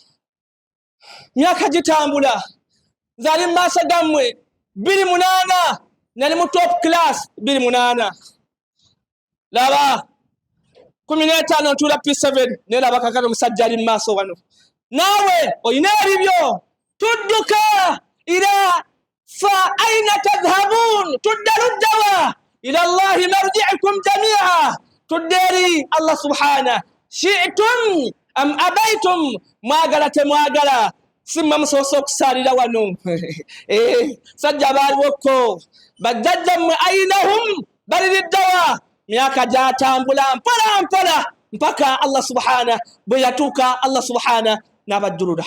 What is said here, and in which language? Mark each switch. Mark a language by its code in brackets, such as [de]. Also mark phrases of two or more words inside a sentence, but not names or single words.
[lg] Myaka gitambula, nzali mu maaso gammwe 28, nali mu [en] top class [lg] 28. Laba 15 ntuula P7 neraba kakano omusajja ali mu maaso wano. Naawe olina ebibyo, tudduka ila [ar] فأين تذهبون, [lg] tudda luddawa [ar] إلى الله مرجعكم جميعا, [lg] tudda eri Allah subhana. [ar] شئتم أم أبيتم, [lg] mwagala temwagala, simma musoose okusalira wano. Sajja baliwoko bajjajja mmwe ainahum, baliriddawa. Myaka gyatambula mpola mpola mpaka Allah subhana bwe yatuuka Allah subhana n'abajjulula.